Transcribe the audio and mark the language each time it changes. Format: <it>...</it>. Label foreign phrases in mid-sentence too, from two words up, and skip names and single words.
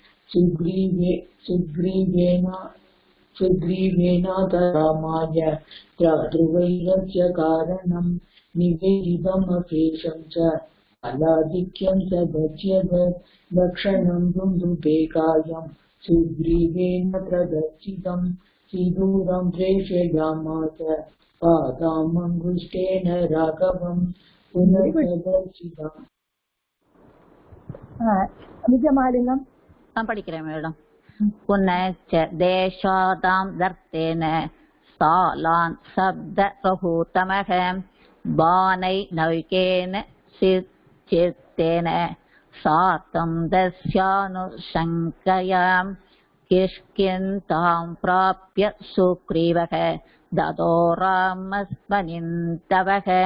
<sa>सुग्रीवेनाथ रामाय ध्रुवैरस्य कारणं निवेदितमशेषं च अलाधिक्यं च गच्छेद लक्षणं दुन्दुभेकायं सुग्रीवेण प्रदर्शितं सिदूरं प्रेषयामास पादामङ्गुष्ठेन राघवं पुनर्प्रदर्शितम्. निजमालिनम्</sa> <ta>நான் படிக்கிறேன் மேடம்.</ta> <sa>पुनश्च देशादां दर्तेन सालान् शब्दप्रभूतमः बाणै नौकेन चित्तेन सातं दस्यानुशङ्कयां किष्किन्धां प्राप्य सुग्रीवः ददो रामस्मनिन्दवः</sa>